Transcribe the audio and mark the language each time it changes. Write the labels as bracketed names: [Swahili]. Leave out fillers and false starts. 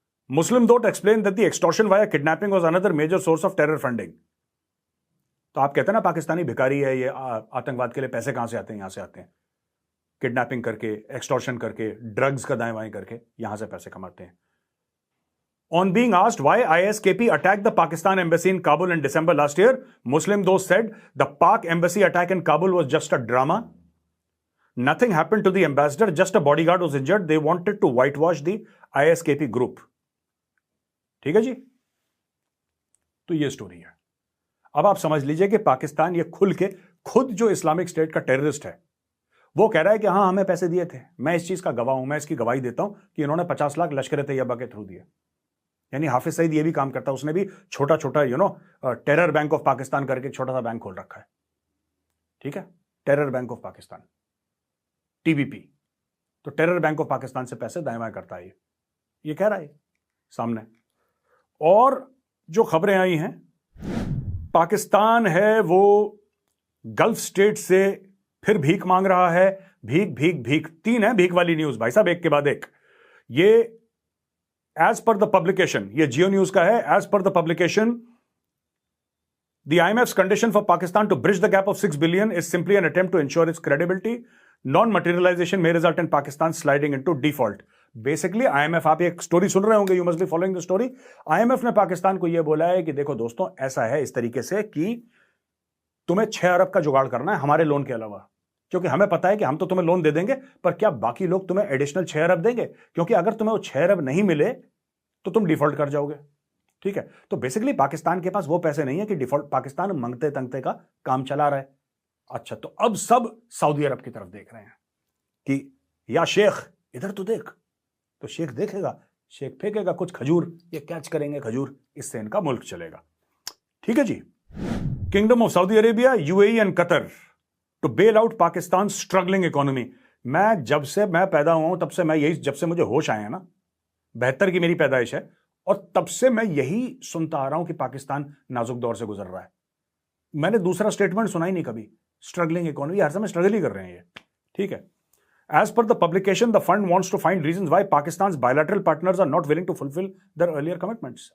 [English] Muslim dot explain that the extortion via kidnapping was another major source of terror funding. [Hindi] तो आप कहते हैं ना पाकिस्तानी भिखारी है, ये आतंकवाद के लिए पैसे कहां से आते हैं? यहां से आते हैं, किडनैपिंग करके, एक्सटॉर्शन करके, ड्रग्स का दाएं बाएं करके यहां से पैसे कमाते हैं। [English] On being asked why ISKP attacked the Pakistan embassy in Kabul in December last year, Muslim Dost said the Pak embassy attack in Kabul was just a drama. Nothing happened to the ambassador, just a bodyguard was injured. They wanted to whitewash the ISKP group. [Hindi] ठीक है जी, तो ये story है। अब आप समझ लीजिए कि पाकिस्तान ये खुल के खुद जो इस्लामिक स्टेट का टेररिस्ट है वो कह रहा है कि हाँ हमें पैसे दिए थे। मैं इस चीज का गवाह हूं, मैं इसकी गवाही देता हूं कि इन्होंने 50 लाख लश्कर तैयबा के थ्रू दिए। यानी हाफिज सईद ये भी काम करता है, उसने भी छोटा छोटा टेरर बैंक ऑफ पाकिस्तान करके छोटा सा बैंक खोल रखा है। ठीक है, terror bank of Pakistan, TBP. तो टेरर बैंक ऑफ पाकिस्तान से पैसे दाएं बाएं करता है ये कह रहा है सामने। और जो खबरें आई हैं, पाकिस्तान है वो गल्फ स्टेट से फिर भीख मांग रहा है। भीख भीख भीख, 3 है भीख वाली न्यूज भाई साहब, एक के बाद एक। [English] ये as per the publication, [Hindi] ये जियो न्यूज का है, [English] As per the publication the IMF's condition for Pakistan to bridge the gap of 6 billion is simply an attempt to ensure its credibility. Non-materialization may result in Pakistan sliding into default. [Hindi] Basically IMF, आप एक story सुन रहे होंगे, [English] You must be following the story. [Hindi] IMF ने पाकिस्तान को यह बोला है कि देखो दोस्तों, ऐसा है इस तरीके से कि तुम्हें 6 अरब का जुगाड़ करना है हमारे लोन के अलावा, क्योंकि हमें पता है कि हम तो तुम्हें लोन दे देंगे, पर क्या बाकी लोग तुम्हें एडिशनल 6 अरब देंगे? क्योंकि अगर तुम्हें वो 6 अरब नहीं मिले तो तुम डिफॉल्ट कर जाओगे। ठीक है, तो बेसिकली पाकिस्तान के पास वो पैसे नहीं है कि डिफॉल्ट, पाकिस्तान मंगते तंगते का काम चला रहा है। अच्छा, तो अब सब सऊदी अरब की तरफ देख रहे हैं कि या शेख इधर तो देख, तो शेख देखेगा, शेख फेंकेगा कुछ खजूर, ये कैच करेंगे खजूर, इससे इनका मुल्क चलेगा। ठीक है जी। [English] Kingdom of Saudi Arabia, UAE and Qatar to bail out Pakistan struggling economy. [Hindi] जब से मैं पैदा हुआ हूं तब से मैं यही, जब से मुझे होश आए हैं ना, 72 की मेरी पैदाइश है, और तब से मैं यही सुनता आ रहा हूं कि पाकिस्तान नाजुक दौर से गुजर रहा है। मैंने दूसरा स्टेटमेंट सुना ही नहीं कभी। स्ट्रगलिंग इकोनॉमी, हर समय स्ट्रगल ही कर रहे हैं ये। ठीक है। [English] As per the publication, the fund wants to find reasons why Pakistan's bilateral partners are not willing to fulfill their earlier commitments.